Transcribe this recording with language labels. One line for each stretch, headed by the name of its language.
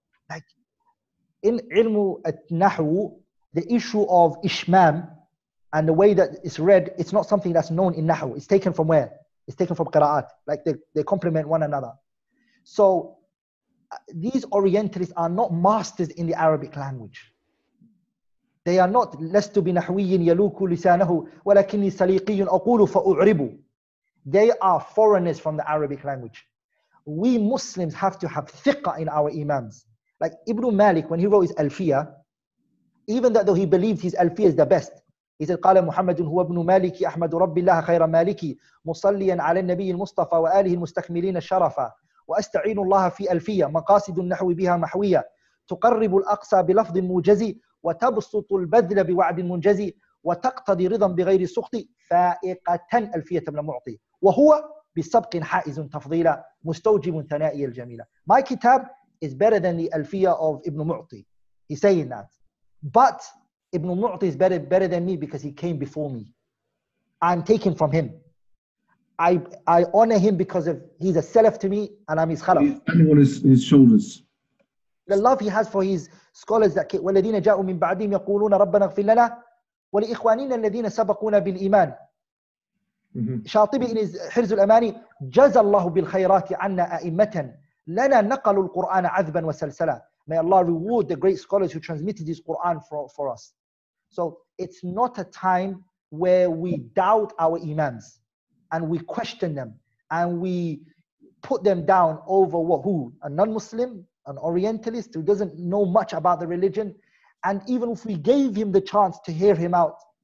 English: Like, in ilmu at-nahwu, the issue of ishmam and the way that it's read, it's not something that's known in nahwu. It's taken from where? It's taken from qira'at. Like they complement one another. So these Orientalists are not masters in the Arabic language. They are not
Arabic: لست بنحوي يلوك لسانه ولكني سليقي أقول فأعرب.
English: They are foreigners from the Arabic language. We Muslims have to have thiqah in our imams. Like Ibn Malik, when he wrote his Alfiyah, even though he believed his Alfiyah is the best, he said,
Arabic: قال محمد هو ابن مالك أحمد رب الله خير مالك مصليا على النبي المصطفى وآله المستكملين الشرفا وأستعين الله في ألفية مقاصد النحو بها محوية تقرب الأقصى بلفظ موجز وتبسط البذل بوعد منجز وتقتضي رضا بغير سخط فائقة ألفية من معطي وهو بسبق حائز تفضيلا مستوجب ثنائي الجميلة.
English: My kitab is better than the Alfiyah of Ibn Mu'ti. He's saying that. But Ibn Mu'ti is better than me because he came before me. I'm taken from him. I honor him because of he's a salaf to me and I'm his khalaf. He's standing on his shoulders. The love he has for his scholars that
Arabic: وَالَّذِينَ جَاءُوا مِن بَعْدِهِمْ يَقُولُونَ رَبَّنَا اغْفِرْ لَنَا وَلِإِخْوَانِنَا الَّذِينَ سَبَقُونَا بِالْإِيمَانِ.
English: Shatibi in his Hirz al-Amani,
Arabic: جَزَى اللَّهُ بِالْخَيْرَاتِ عَنَّا أَئِمَّةً لَنَا نَقَلُوا الْقُرْآنَ عَذْبًا وَسَلْسَلًا.
English: May Allah reward the great scholars who transmitted this Qur'an for us. So it's not a time where we doubt our imams and we question them and we put them down over who? A non-Muslim, an Orientalist who doesn't know much about the religion. And even if we gave him the chance to hear him out,